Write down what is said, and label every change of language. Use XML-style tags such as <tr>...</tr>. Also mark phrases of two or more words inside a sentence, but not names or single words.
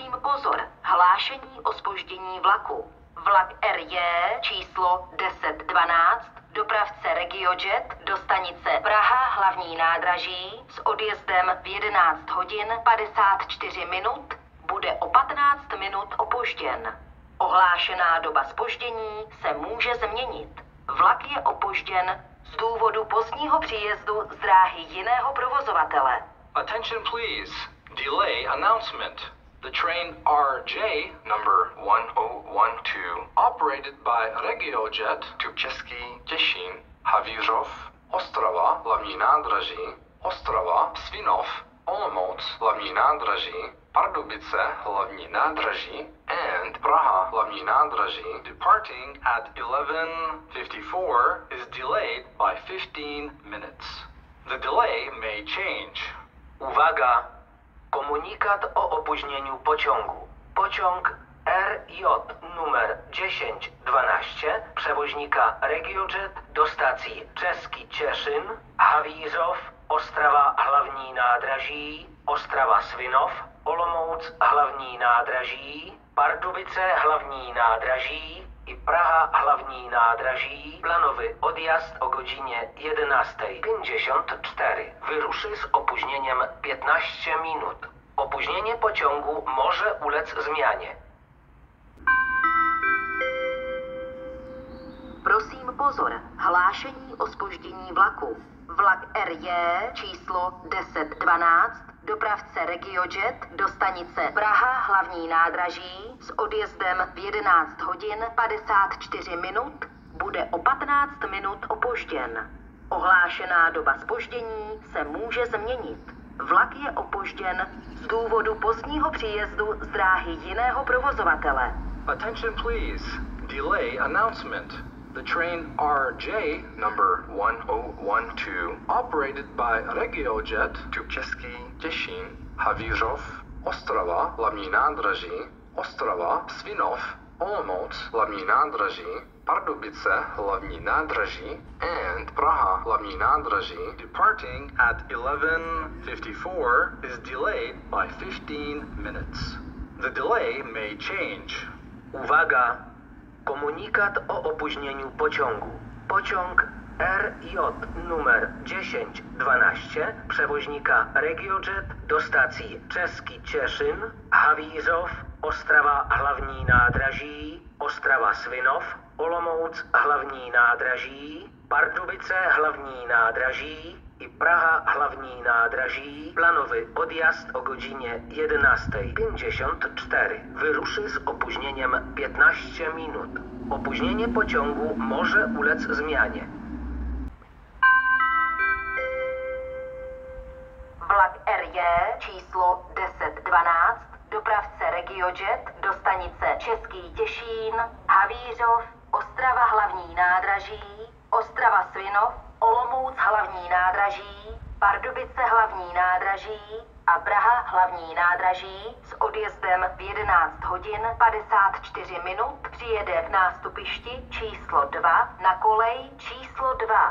<cs>pozor, hlášení o zpoždění vlaku. Vlak RJ číslo 1012, dopravce RegioJet do stanice Praha hlavní nádraží s odjezdem v 11 hodin 54 minut bude o 15 minut opožděn. Ohlášená doba zpoždění se může změnit. Vlak je opožděn z důvodu pozdního příjezdu z dráhy jiného provozovatele.</cs> <en>Attention please. Delay announcement. The train RJ number 1012 operated by RegioJet to Český Těšín, Havířov, Ostrava hlavní nádraží, Ostrava, Svinov, Olomouc hlavní nádraží, Pardubice hlavní nádraží and Praha hlavní nádraží departing at 11:54 is delayed by 15 minutes. The delay may change.</en> <pl>Uwaga! Komunikat o opóźnieniu pociągu. Pociąg RJ numer 1012 przewoźnika RegioJet do stacji Český Těšín, Havířov, Ostrava hlavní nádraží, Ostrava Svinov, Olomouc hlavní nádraží, Pardubice hlavní nádraží i Praha hlavní nádraží planowy odjazd o godzinie 11:54 wyruszy z opóźnieniem 15 minut. Opóźnienie pociągu może ulec zmianie.</pl> <cs>Prosím pozor, hlášení o zpoždění vlaku. Vlak RJ číslo 1012, dopravce RegioJet do stanice Praha hlavní nádraží s odjezdem v 11 hodin 54 minut bude o 15 minut opožděn. Ohlášená doba zpoždění se může změnit. Vlak je opožděn z důvodu pozdního příjezdu z dráhy jiného provozovatele.</cs> <en>Attention please. Delay announcement. The train RJ number 1012 operated by RegioJet to Český Těšín, Havířov, Ostrava hlavní nádraží, Ostrava, Svinov, Olomouc hlavní nádraží, Pardubice hlavní nádraží and Praha hlavní nádraží departing at 11:54 is delayed by 15 minutes. The delay may change.</en> <pl>Uwaga! Komunikat o opóźnieniu pociągu. Pociąg RJ numer 1012 przewoźnika RegioJet do stacji Český Těšín, Havířov, Ostrava hlavní nádraží, Ostrava Svinov, Olomouc hlavní nádraží, Pardubice hlavní nádraží i Praha hlavní nádraží planowy odjazd o godzinie 11:54 wyruszy z opóźnieniem 15 minut. Opóźnienie pociągu może ulec zmianie.</pl> <cs>Vlak RJ číslo 1012, dopravce RegioJet do stanice Český Těšín, Havířov, Ostrava hlavní nádraží, Ostrava Svinov, Olomouc hlavní nádraží, Pardubice hlavní nádraží a Praha hlavní nádraží s odjezdem v 11 hodin 54 minut přijede v nástupišti číslo 2 na kolej číslo 2.</cs>